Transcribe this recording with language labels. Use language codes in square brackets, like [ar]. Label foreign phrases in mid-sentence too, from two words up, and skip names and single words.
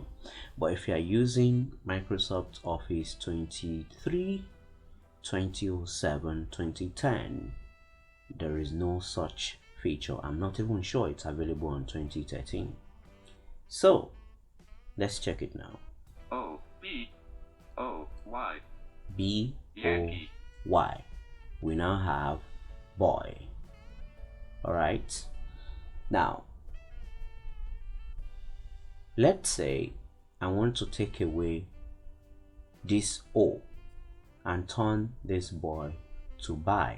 [en] But if you are using Microsoft Office 23, 2007, 2010, there is no such feature. I'm not even sure it's available on 2013. So let's check it now. O-B-O-Y. B-O-Y. We now have boy. Alright. Now, let's say I want to take away this O and turn this boy to buy.